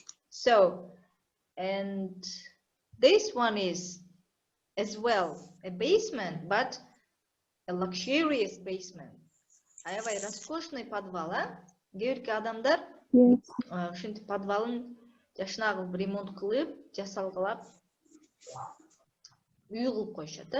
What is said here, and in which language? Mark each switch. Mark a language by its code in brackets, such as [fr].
[en] So, and this one is as well a basement, but a luxurious basement. [ky] Аябай [ru] роскошный подвал, [ky] Кейбирки адамдар [en] Yes. [ky] ушинтип подвалын жашына кылып ремонт кылып, жасалгылап үй кылып коюшат.